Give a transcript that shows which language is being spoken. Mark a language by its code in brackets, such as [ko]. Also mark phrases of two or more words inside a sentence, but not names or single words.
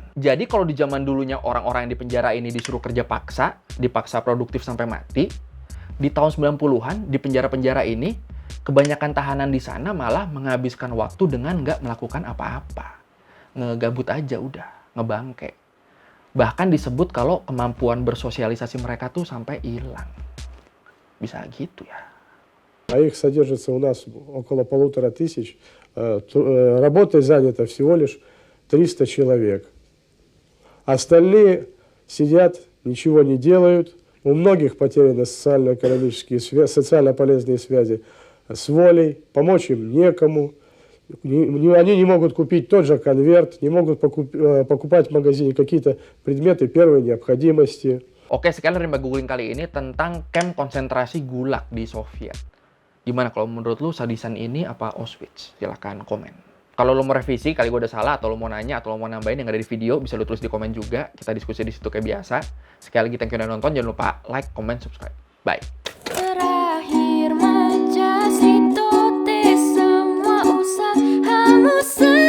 [id] Jadi kalau di zaman dulunya orang-orang yang di penjara ini disuruh kerja paksa, dipaksa produktif sampai mati, di tahun 90-an di penjara-penjara ini, kebanyakan tahanan di sana malah menghabiskan waktu dengan nggak melakukan apa-apa. Ngegabut aja udah, ngebangke. Bahkan disebut kalau kemampuan bersosialisasi mereka tuh sampai hilang. Bisa gitu ya. [ru] А их содержится у нас около 1500. Работой занято всего лишь 300 человек. Остальные сидят, ничего не делают. У многих потеряны социально-экономические связи, социально полезные связи с волей. Помочь им некому. Они не могут купить тот же конверт, не могут покупать в магазине какие-то предметы первой необходимости. [id] Oke, sekian dari Mbak Googling kali ini tentang camp konsentrasi Gulag di Soviet. Gimana kalau menurut lu sadisan ini apa Auschwitz? Silahkan komen. Kalau lu mau revisi, kali gue udah salah, atau lu mau nanya, atau lu mau nambahin yang ada di video, bisa lu tulis di komen juga. Kita diskusi di situ kayak biasa. Sekali lagi [en] thank you [id] udah nonton, jangan lupa [en] like, comment, subscribe. [id] Bye. Terakhir menjadi semua usaha